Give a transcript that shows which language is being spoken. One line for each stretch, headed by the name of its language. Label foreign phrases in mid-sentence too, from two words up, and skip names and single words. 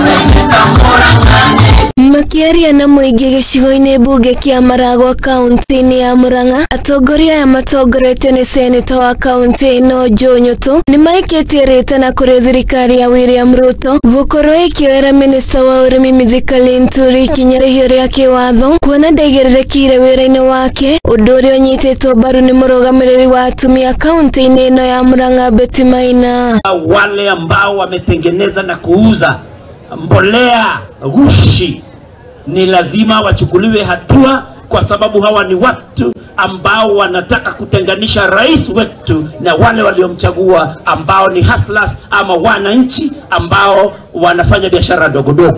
Kikuyu: Makiaria na muingi gicigo-ini bunge kia Maragwa Kaunti-ini ya Murang'a, Atongoria ya Matongoretio ni seneta wa kaunti ino Nyutu nimaikitie ritana kuri thirikari ya William Ruto Gukorwo Ikioera minista wa Urimi Mithika Linturi Ikinya rihio ria kiwatho kuona Ndaigiririkiire wira-ini wake, undu uria unyititwo mbaru ni murugamiriri wa atumia kaunti-ini ino ya Murang'a Beti Maina.
Swahili: Wale ambao wametengeneza na kuuza mbolea gushi ni lazima wachukuliwe hatua, kwa sababu hawa ni watu ambao wanataka kutenganisha rais wetu na wale waliomchagua ambao ni hustlers ama wananchi ambao wanafanya biashara dogo dogo.